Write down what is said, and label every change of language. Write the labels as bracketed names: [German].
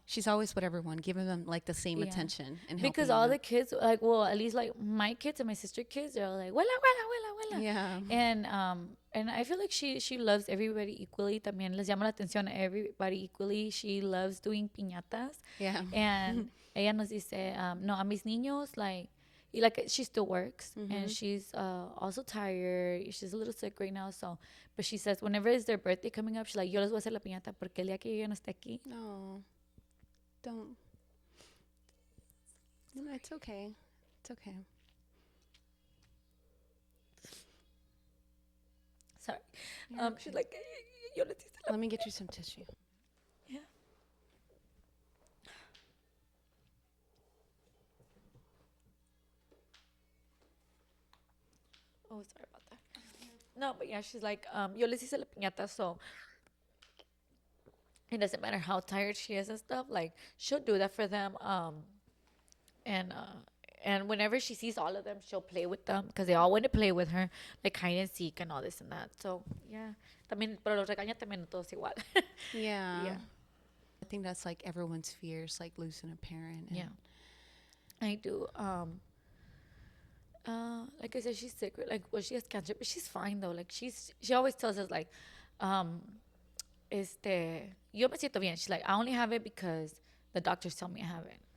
[English] She's always with everyone, giving them like the same Yeah. attention and Because helping all them. the kids, like, well, at least like my kids and my sister kids, they're all like, "Wela, wela, wela, wela." Yeah. And I feel like she loves everybody equally. [Spanish] También les llama la atención a [English] everybody equally. She loves doing piñatas. Yeah. And [Spanish] ella nos dice, no, a mis niños, [English] like she still works, and she's also tired. She's a little sick right now, so. But she says whenever it's their birthday coming up, she's like, [Spanish] yo les voy a hacer la piñata porque el día que yo no esté aquí. [English] No. Don't. No, it's okay. It's okay. Sorry. She's like, [Spanish] yo les hice la. [English] Let me get you some tissue. Yeah. Oh, sorry about that. No, but yeah, she's like, [Spanish] yo les hice la piñata, [English] so it doesn't matter how tired she is and stuff. Like, she'll do that for them. And whenever she sees all of them, she'll play with them because they all want to play with her, like hide and seek and all this and that. So yeah, [Spanish] también, pero los regaña también a todos igual. [English] Yeah. Yeah. I think that's like everyone's fears, like losing a parent. And Yeah, I do. Like I said, she's sick. Like, well, she has cancer, but she's fine though. Like, she always tells us like, [Spanish] yo me siento bien. [English] She's like, I only have it because the doctors tell me I have it.